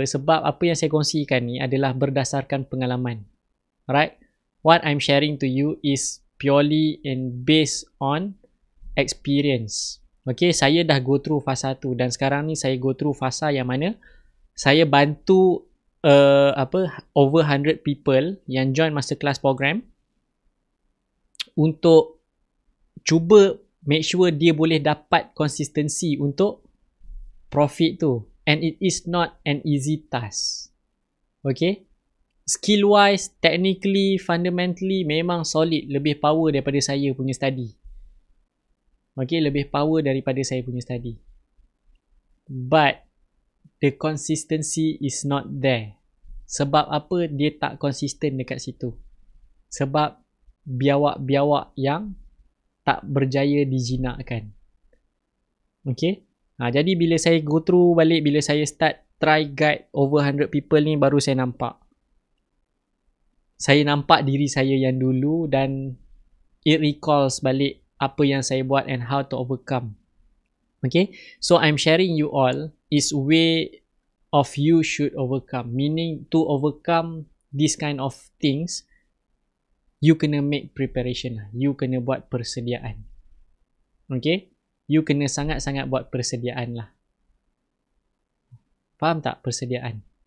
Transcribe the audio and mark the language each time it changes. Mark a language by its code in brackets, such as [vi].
[ms] Sebab apa yang saya kongsikan ni adalah berdasarkan pengalaman. [en] Alright? What I'm sharing to you is purely and based on experience. [ms] Okay, saya dah [en] go through [ms] fasa tu dan sekarang ni saya go through fasa yang mana saya bantu [en] over 100 people [ms] yang [en] join masterclass program [ms] untuk cuba [en] make sure [ms] dia boleh dapat konsistensi untuk profit tu. [en] And it is not an easy task. Okay? Skill wise, technically, fundamentally [ms] memang solid, lebih power daripada saya punya study. Okay, lebih power daripada saya punya study. [en] But the consistency is not there. [ms] Sebab apa dia tak konsisten dekat situ? Sebab biawak-biawak yang tak berjaya dijinakkan. Okay? Jadi bila saya [en] go through [ms] balik, bila saya [en] start try guide over 100 people [ms] ni, baru saya nampak. Saya nampak diri saya yang dulu dan [en] it recalls [ms] balik apa yang saya buat [en] and how to overcome. Okay? So I'm sharing you all is way of you should overcome. Meaning to overcome this kind of things, you [ms] kena [en] make preparation lah. [ms] You kena buat persediaan. Okay? You kena sangat-sangat buat persediaan lah. Faham tak persediaan?